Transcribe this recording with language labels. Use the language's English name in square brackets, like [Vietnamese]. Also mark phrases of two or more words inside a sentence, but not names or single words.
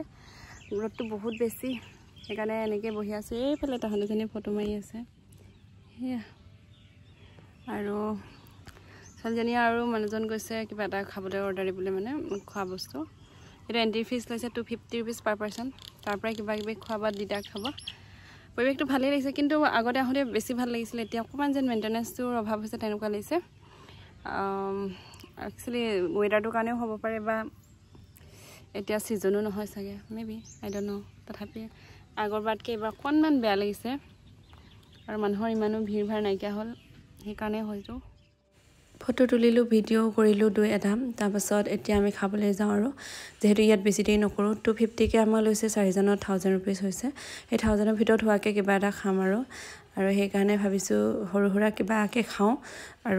[Assamese] ৰ'দটো বহুত বেছি সেইকাৰণে এনেকৈ বহি আছো এইফালে তাহাঁতজনী ফটো মাৰি আছে সেয়া আৰু ছোৱালীজনী আৰু মানুহজন গৈছে কিবা এটা খাবলৈ অৰ্ডাৰ দিবলৈ মানে খোৱা বস্তু এটা এণ্ট্ৰি ফিজ লৈছে 250 [English] rupees per person [Assamese] তাৰ পৰা কিবা কিবি খোৱা বা দিদা খাব পৰিৱেশটো ভালেই লাগিছে কিন্তু আগতে আহোঁতে বেছি ভাল লাগিছিল এতিয়া অকণমান যেন মেইনটেনেন্সটোৰ অভাৱ হৈছে তেনেকুৱা লাগিছে [English] Actually, weather [Assamese] to কাৰণে হ'ব পাৰে বা এতিয়া সিজনো নহয় চাগে [English] maybe I don't know [Assamese] তথাপি আগৰবাৰতকৈ এবাৰ অকণমান বেয়া লাগিছে আৰু মানুহৰ ইমানো ভিৰ ভাৰ নাইকিয়া হ'ল সেইকাৰণে হয়তো ফটো তুলিলোঁ ভিডিঅ' কৰিলোঁ 2-এটা তাৰপাছত এতিয়া আমি খাবলৈ যাওঁ আৰু যেহেতু ইয়াত বেছি দেৰি নকৰোঁ 250কে আমাৰ লৈছে 4জনৰ 1000 rupees হৈছে এই 1000ৰ ভিতৰত হোৱাকৈ কিবা এটা খাম আৰু সেইকাৰণে ভাবিছোঁ সৰু সুৰা কিবাকে খাওঁ আৰু